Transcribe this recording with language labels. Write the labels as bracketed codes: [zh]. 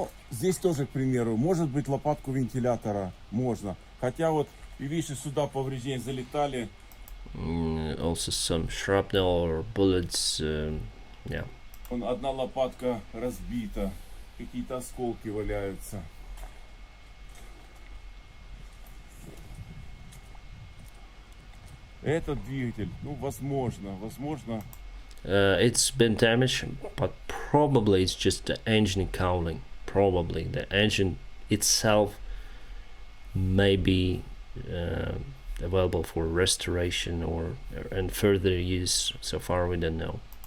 [ru] Здесь тоже, к примеру, может быть лопатку вентилятора, можно. Хотя вот, и видишь, сюда повреждения залетали. [en] Also some shrapnel or bullets, yeah. [ru] Одна лопатка разбита, какие-то осколки валяются. Этот двигатель, возможно. [en] It's been damaged, but probably it's just the engine cowling. Probably the engine itself may be available for restoration and further use. So far we don't know.